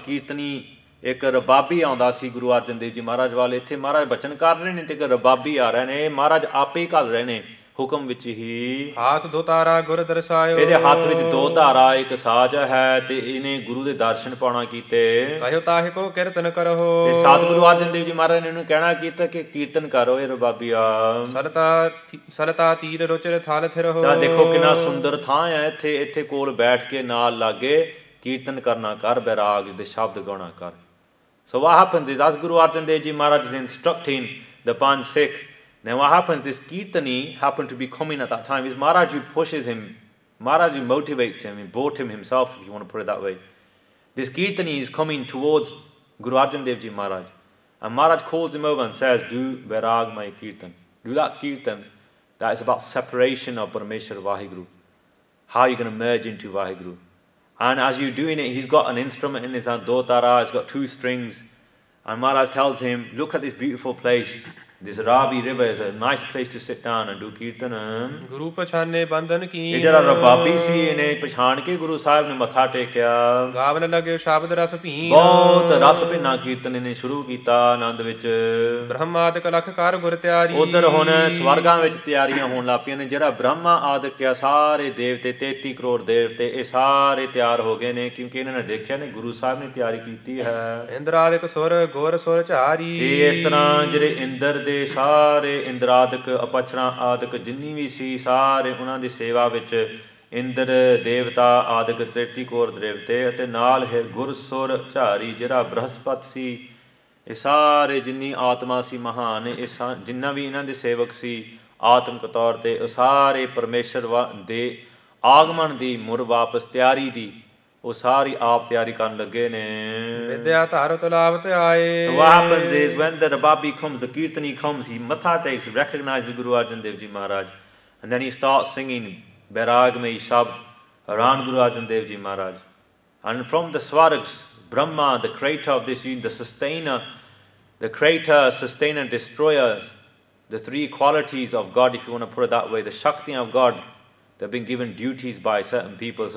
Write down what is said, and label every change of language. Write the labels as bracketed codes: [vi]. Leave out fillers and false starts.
[pa] Kirtani, एक रबाबी आंदा सी गुरु अर्जन देव जी महाराज वाले, इत्थे महाराज बचन कर रहे ने ते एक रबाबी आ रहे ने, महाराज आपे ही घल रहे ने हुक्म विच ही। हाथ दो तारा गुर दर्शायो, ਇਹਦੇ ਹੱਥ ਵਿੱਚ ਦੋ ਧਾਰਾ ਇੱਕ ਸਾਜ ਹੈ, ਤੇ ਇਹਨੇ ਗੁਰੂ ਦੇ ਦਰਸ਼ਨ ਪਾਉਣਾ ਕੀਤੇ। ਕਹਿਓ ਤਾਹਿ ਕੋ ਕੀਰਤਨ ਕਰੋ, ਤੇ ਸਤਿਗੁਰੂ ਅਰਜਨ ਦੇਵ ਜੀ ਮਹਾਰਾਜ ਨੇ ਇਹਨੂੰ ਕਹਿਣਾ ਕੀਤਾ ਕਿ ਕੀਰਤਨ ਕਰੋ ਇਹ ਰਬਾਬੀਆ। ਸਲਤਾ ਤੀਰ ਰੁਚਰ ਥਲ ਥਿਰੋ, ਤਾਂ ਦੇਖੋ ਕਿੰਨਾ ਸੁੰਦਰ ਥਾਂ ਹੈ ਇੱਥੇ, ਇੱਥੇ ਕੋਲ ਬੈਠ ਕੇ ਨਾਲ ਲਾਗੇ ਕੀਰਤਨ ਕਰਨਾ ਕਰ, ਬੈਰਾਗ ਦੇ ਸ਼ਬਦ ਗਾਉਣਾ ਕਰ। [en] So what happens is, as Guru Arjan Dev Ji Maharaj is instructing the Panch Sikh, then what happens is Kirtani happened to be coming at that time. Is Maharaj who pushes him, Maharaj who motivates him, he brought him himself, if you want to put it that way. This Kirtani is coming towards Guru Arjan Dev Ji Maharaj, and Maharaj calls him over and says, do Vairag my Kirtan. Do that Kirtan that is about separation of Parameshwar Vaheguru. How you're going to merge into Vaheguru. And as you're doing it, he's got an instrument in his hand, do tara, it's got 2 strings. And Maharaj tells him, look at this beautiful place. This Ravi river is a nice place to sit down and do kirtan. [pa] Guru pachane bandhan ki. ਇਹ ਜਿਹੜਾ ਰਬਾਬੀ ਸੀ ਇਹਨੇ ਪਛਾਣ ਕੇ ਗੁਰੂ ਸਾਹਿਬ ਨੇ ਮੱਥਾ ਟੇਕਿਆ। ਗਾਵਨ ਲੱਗੇ ਸ਼ਬਦ ਰਸ ਭੀਂ, ਬਹੁਤ ਰਸ ਭਿੰਨਾ ਕੀਰਤਨ ਇਹਨੇ ਸ਼ੁਰੂ ਕੀਤਾ ਆਨੰਦ ਵਿੱਚ। ਬ੍ਰਹਮਾਦਿਕ ਲਖ ਕਰ ਗੁਰ ਤਿਆਰੀ, ਉਧਰ ਹੁਣ ਸਵਰਗਾਂ ਵਿੱਚ ਤਿਆਰੀਆਂ ਹੋਣ ਲੱਗ ਪਈਆਂ ਨੇ। ਜਿਹੜਾ ਬ੍ਰਹਮਾ ਆਦਿਕ ਆ ਸਾਰੇ ਦੇਵਤੇ 33 ਕਰੋੜ ਦੇਵਤੇ ਇਹ ਸਾਰੇ ਤਿਆਰ ਹੋ ਗਏ ਨੇ, ਕਿਉਂਕਿ ਇਹਨਾਂ ਨੇ ਦੇਖਿਆ ਨੇ ਗੁਰੂ ਸਾਹਿਬ ਨੇ ਤਿਆਰੀ ਕੀਤੀ ਹੈ। ਇੰਦਰ ਆਦਿਕ ਸੁਰ ਗੋਰ ਸੁਰ ਝਾਰੀ, ਤੇ ਇਸ ਤਰ੍ਹਾਂ ਜਿਹੜੇ ਇੰਦਰ ਦੇ ਸਾਰੇ ਇੰਦਰਾਦਿਕ ਅਪਛਣਾ ਆਦਿਕ ਜਿੰਨੀ ਵੀ ਸੀ ਸਾਰੇ ਉਹਨਾਂ ਦੀ ਸੇਵਾ ਵਿੱਚ ਇੰਦਰ ਦੇਵਤਾ ਆਦਿਕ 33 ਕਰੋੜ ਦੇਵਤੇ, ਅਤੇ ਨਾਲ ਹੈ ਗੁਰਸੁਰ ਝਾਰੀ ਜਿਹੜਾ ਬ੍ਰਹਸਪਤ ਸੀ। ਇਹ ਸਾਰੇ ਜਿੰਨੀ ਆਤਮਾ ਸੀ ਮਹਾਨ, ਇਹ ਜਿੰਨਾ ਵੀ ਇਹਨਾਂ ਦੇ ਸੇਵਕ ਸੀ ਆਤਮਿਕ ਤੌਰ 'ਤੇ, ਉਹ ਸਾਰੇ ਪਰਮੇਸ਼ਰ ਦੇ ਆਗਮਨ ਦੀ ਮੁੜ ਵਾਪਸ ਤਿਆਰੀ ਦੀ ਉਹ ਸਾਰੀ ਆਪ ਤਿਆਰੀ ਕਰਨ ਲੱਗੇ ਨੇ। ਵਿਦਿਆ ਧਾਰ ਤੁਲਾਵਤ ਆਏ। [en] So what happens is when the Rababi comes, the Kirtani comes, he matha takes, recognizes Guru Arjan Dev Ji Maharaj, and then he starts singing Bairagmai Shabd around Guru Arjan Dev Ji Maharaj. And from the Swargs, Brahma, the creator of this union, the sustainer, the creator, sustainer, destroyer, the 3 qualities of God, if you want to put it that way, the Shakti of God, they've been given duties by certain people.